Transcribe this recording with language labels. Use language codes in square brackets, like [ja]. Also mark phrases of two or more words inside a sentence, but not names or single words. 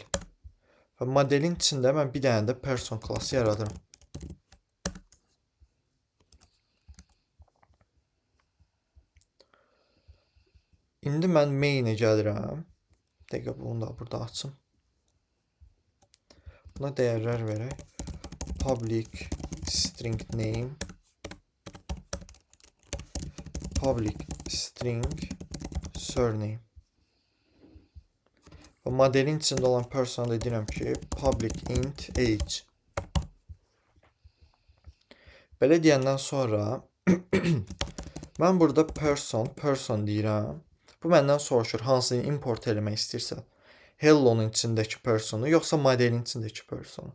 [az] Və modelin içində mən bir dənə də person klassı yaradıram. İndi mən main'e gəlirəm. Dəqiqə, bunu da burada açım. Buna dəyərlər verək. [en] Public string name, public string surname. [az] Və modelin içində olan persona da deyirəm ki, [en] public int age. [az] Belə deyəndən sonra mən burada person deyirəm. Bu məndən soruşur, hansını import eləmək istəyirsən. Hello'nun içindəki personu, yoxsa modelin içindəki personu.